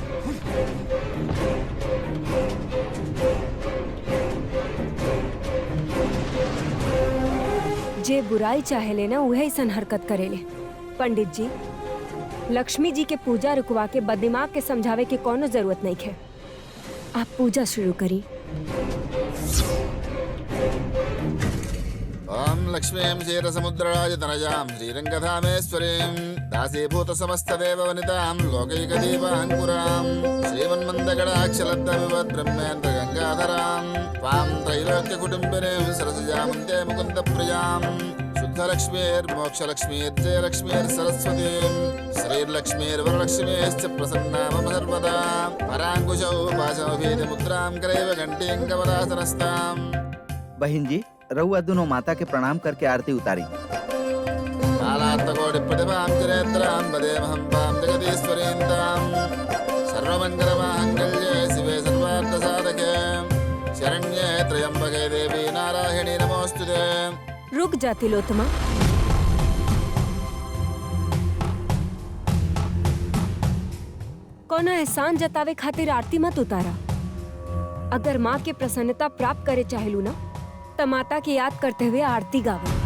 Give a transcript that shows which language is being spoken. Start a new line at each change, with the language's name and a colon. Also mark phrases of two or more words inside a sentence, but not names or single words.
Bhojpuri: जे बुराई चाहे लेना वह ऐसा हरकत करेले। पंडित जी, लक्ष्मी जी के पूजा रुकवा के बददिमाग के समझावे के कोनो जरूरत नहीं है। आप पूजा शुरू करी।
Sanskrit: ओम लक्ष्मीं क्षीरसमुद्रराजतनयां श्रीरङ्गधामेश्वरीं दासीभूतसमस्तदेववनितां लोकैकदीपाङ्कुरां श्रीमन्मन्दगडाक्षलब्धविवद्ब्रह्मेन्द्रगङ्गाधरां त्वां त्रैलोक्यकुटुम्बिनीं सरसिजामुन्दे मुकुन्दप्रियां शुद्धलक्ष्मीर्मोक्षलक्ष्मीर्जयलक्ष्मीर्सरस्वतीं श्रीर्लक्ष्मीर्वरलक्ष्मीश्च प्रसन्ना मम सर्वदा पराङ्कुशौ पाशमभीतिमुद्रां करैव घण्टीं कमलासनस्ताम्।
Bhojpuri: बहन जी, रहुआ दोनों माता के प्रणाम करके आरती उतारी।
Sanskrit: कालात्मकोटिप्रतिभां जनेत्रां वदेमहं वां जगदीश्वरीं तां सर्वमङ्गलमाङ्गल्ये शिवे सर्वार्थसाधके शरण्ये त्र्यम्बके देवी नारायणी नमोऽस्तुते।
Bhojpuri: रुक जा तिलोत्मा। कोनो एहसान जतावे खातिर आरती मत उतारा। अगर माँ के प्रसन्नता प्राप्त करे चाहेलू ना, तो माता के याद करते हुए आरती गावा।